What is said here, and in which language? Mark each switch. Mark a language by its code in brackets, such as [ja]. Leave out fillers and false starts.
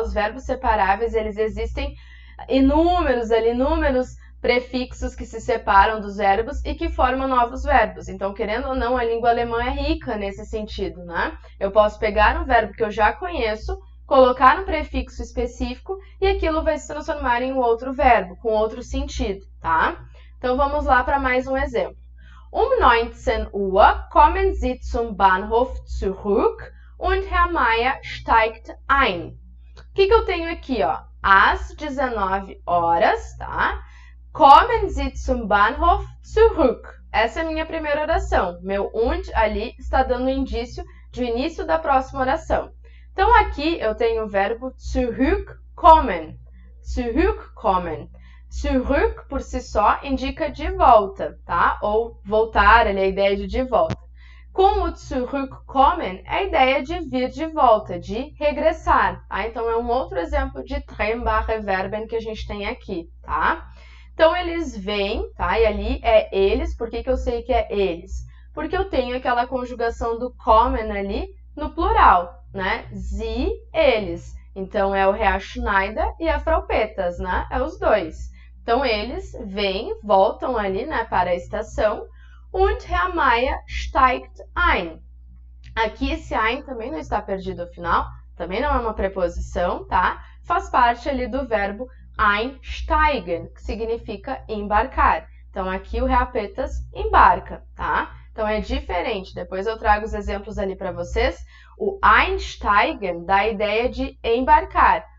[pt] Os verbos separáveis, eles existem inúmeros prefixos que se separam dos verbos e que formam novos verbos. Então, querendo ou não, a língua alemã é rica nesse sentido, né? Eu posso pegar um verbo que eu já conheço, colocar um prefixo específico e aquilo vai se transformar em um outro verbo, com outro sentido, tá? Então, vamos lá para mais um exemplo. [de] 19 Uhr kommen Sie zum Bahnhof zurück und Herr Meier steigt ein. [pt] O que eu tenho aqui, ó? Às 19 horas, tá? [de] Kommen Sie zum Bahnhof zurück. [pt] Essa é a minha primeira oração. Meu und ali está dando um indício de início da próxima oração. Então, aqui eu tenho o verbo zurückkommen. Zurückkommen. Zurück, por si só, indica de volta, tá? Ou voltar, ali, a ideia de volta. Com o zurückkommen, é a ideia de vir de volta, de regressar, tá? Então, é um outro exemplo de [de] trennbare Verben [pt] que a gente tem aqui, tá? Então, eles vêm, tá? E ali é eles. Por que eu sei que é eles? Porque eu tenho aquela conjugação do kommen ali no plural, né? Sie, eles. Então, é o Herr Schneider e a Frau Peters, né? É os dois. Então, eles vêm, voltam ali, né, para a estação. [de] Und Herr Meier steigt ein. [pt] Aqui esse ein também não está perdido ao final, também não é uma preposição, tá? Faz parte ali do verbo einsteigen, que significa embarcar. Então, aqui o Herr Peters embarca, tá? Então, é diferente. Depois eu trago os exemplos ali para vocês. O einsteigen dá a ideia de embarcar.